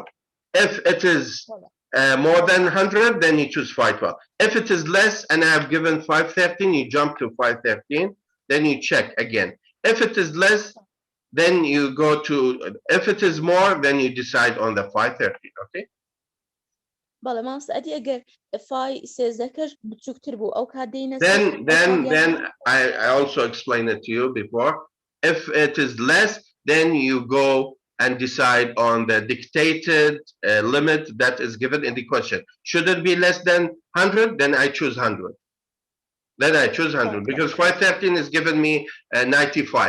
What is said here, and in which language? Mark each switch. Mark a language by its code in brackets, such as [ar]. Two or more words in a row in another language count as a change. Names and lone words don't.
[en] If it is more than 100, then you choose 512. If it is less and I have given 513, you jump to 513, then you check again. If it is less, then you go to, if it is more, then you decide on the 513, okay? [ckb] بەڵێ مامۆستا ئەدی ئەگەر فای 13کەش بچووکتر بوو ئەو کات دێینە [en] Then I also explained it to you before. If it is less, then you go and decide on the dictated limit that is given in the question. Should it be less than 100? Then I choose 100. Then I choose 100 because 513 is giving me 95.